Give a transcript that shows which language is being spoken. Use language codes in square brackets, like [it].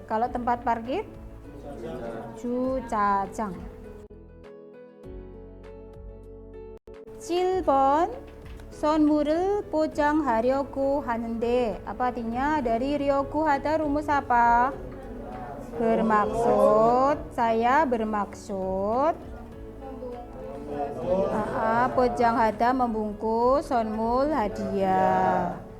[id] Kalau tempat parkir, 주차장. [ko] 7번 선물을 포장하려고 하는데, apa artinya? [id] Dari 려고 하다 rumus apa? Bermaksud. Saya bermaksud. 포장하다 membungkus, 선물 hadiah.